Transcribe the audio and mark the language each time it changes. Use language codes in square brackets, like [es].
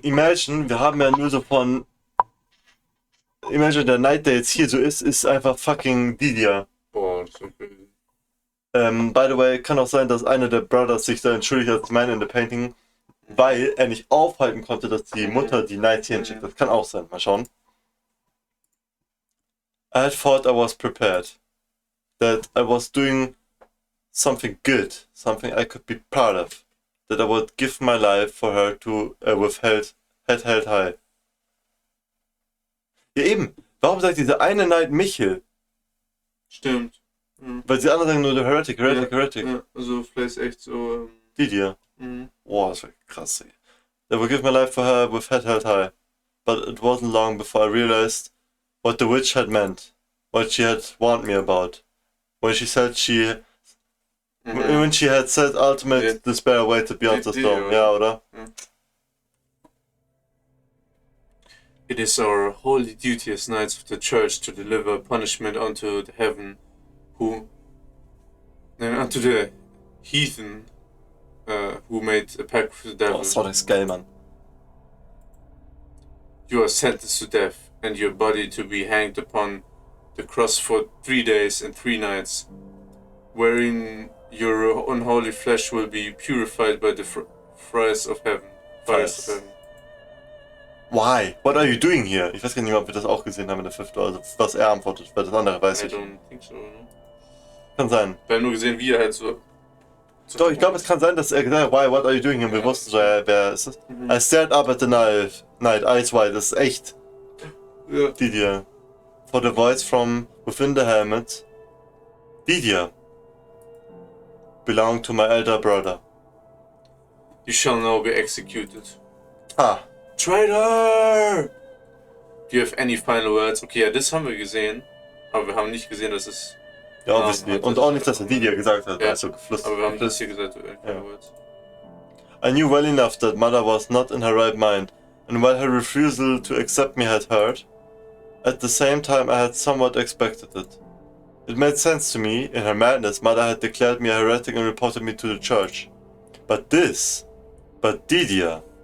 [de] Imagine, wir haben ja nur so von... Imagine, der Knight, der jetzt hier so ist einfach fucking Didier. Boah, das ist so crazy. [en] By the way, [de] kann auch sein, dass einer der Brothers sich da entschuldigt als Man in the Painting, weil er nicht aufhalten konnte, dass die Mutter die Knight hier hinschickt. Das kann auch sein. Mal schauen. [en] I had thought I was prepared. That I was doing something good. Something I could be proud of. That I would give my life for her to with head held high. [de] Ja eben. Warum sagt dieser eine Knight Michel? Stimmt. Weil die anderen sagen nur der Heretic. Ja, also vielleicht echt so... Didier. Boah, das war krass, ey. [en] That would give my life for her with head held high. But it wasn't long before I realized what the witch had meant. What she had warned me about. When she said when she had said ultimate despair waited beyond the storm. [de] Ja, oder? [en] It is our holy duty as knights of the church to deliver punishment unto the heaven, unto the heathen, who made a pact with the devil. [de] Oh, sorry, ist geil, Mann. [en] You are sentenced to death, and your body to be hanged upon the cross for 3 days and 3 nights, wherein your unholy flesh will be purified by the fires of heaven. Why? What are you doing here? [de] Ich weiß gar nicht mehr, ob wir das auch gesehen haben in der 5. Also was er antwortet, weil das andere weiß ich. [en] I don't think so, no? [de] Kann sein. Wir haben nur gesehen, wie er halt so... Doch, ich glaube, es kann sein, dass er gesagt hat, [en] why, what are you doing here? [de] Wir wussten so, wer ist das? [en] I stared up at the night, eyes wide. [de] Das ist echt. Ja. Didier. [en] For the voice from within the helmet. Didier. Belong to my elder brother. You shall now be executed. Ah. Traitor! Do you have any final words? [de] Okay, ja, das haben wir gesehen. Aber wir haben nicht gesehen, dass es... Ja, obviously. Und auch nicht, dass er Didier gesagt hat, Ja. also geflüstert. Aber wir haben das hier gesagt, [en] final words. I knew well enough that mother was not in her right mind, and while her refusal to accept me had hurt, at the same time I had somewhat expected it. It made sense to me, in her madness, mother had declared me a heretic and reported me to the church. But Didier.